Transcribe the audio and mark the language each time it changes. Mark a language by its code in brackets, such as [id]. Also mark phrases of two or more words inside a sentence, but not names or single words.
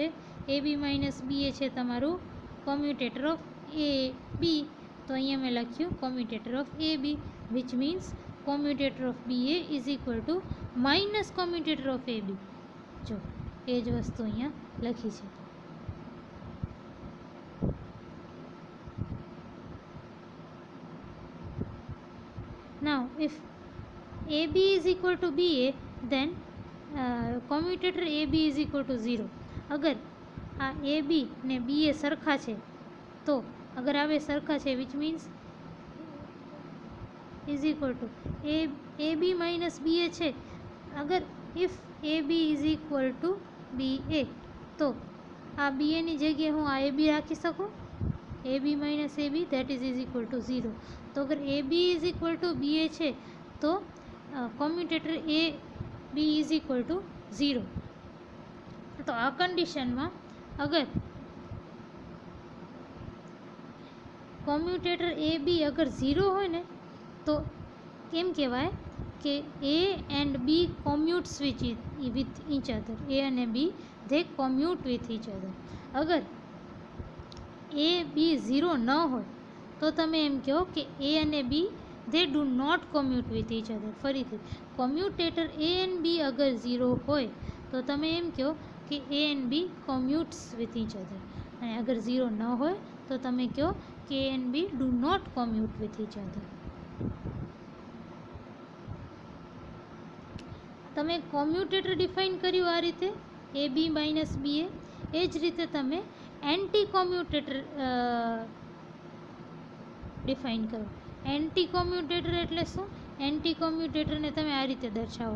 [gu] એ બી માઇનસ બી એ છે તમારું [en] commutator of A B. [gu] તો અહીંયા મેં લખ્યું [en] commutator of A B, which means commutator of B A is equal to minus commutator of A B. [gu] જો એ જ વસ્તુ અહીંયા લખી છે. [en] Now if AB is equal to BA, then commutator AB is equal to 0. [gu] અગર આ AB ને BA સરખા છે તો અગર આ બે સરખા છે [en] which means is equal to AB minus BA [gu] છે. અગર [en] if AB is equal to BA [gu] તો આ BA ની જગ્યાએ હું આ AB રાખી શકું. [en] AB minus AB that is equal to 0. [gu] તો અગર [en] AB is equal to BA [gu] છે તો [en] commutator AB is equal to 0. [gu] તો આ કન્ડિશનમાં અગર [en] commutator AB [gu] અગર 0 હોય ને તો કેમ કહેવાય કે [en] A and B commutes with each other. [gu] A અને B [en] they commute with each other. [gu] અગર A B 0 ન હોય તો તમે એમ કહો કે A અને B [en] they do not commute with each other. [gu] ફરીથી [en] commutator A and B [gu] અગર 0 હોય તો તમે એમ કહો કે [en] A and B commutes with each other. [gu] અને અગર 0 ન હોય તો તમે કહો કે [en] A and B do not commute with each other. [gu] તમે કોમ્યુટેટર ડિફાઇન કર્યું આ રીતે [en] AB minus BA. [gu] એ જ રીતે તમે એન્ટી કોમ્યુટેટર ડિફાઇન કરો. એન્ટી કોમ્યુટેટર એટલે શું? એન્ટી કોમ્યુટેટરને તમે આ રીતે દર્શાવો.